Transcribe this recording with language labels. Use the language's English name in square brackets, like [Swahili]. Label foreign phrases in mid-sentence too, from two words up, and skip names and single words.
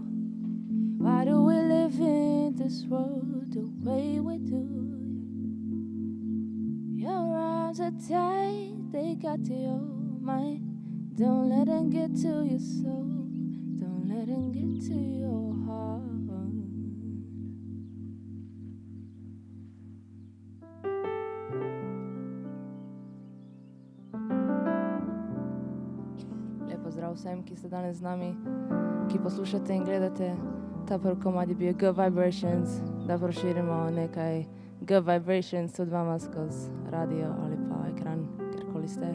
[English] Why do we live in this world the way we do? Your arms are tight, they got to your mind. Don't let them get to your soul, don't let them get to your heart. [Slovenian] Lep pozdrav vsem, ki ste danes z nami, ki poslušate in gledate. Ta prvi komad je bil Good Vibrations, da proširimo nekaj Good Vibrations tudi vama skozi radio ali pa ekran, kjerkoli ste.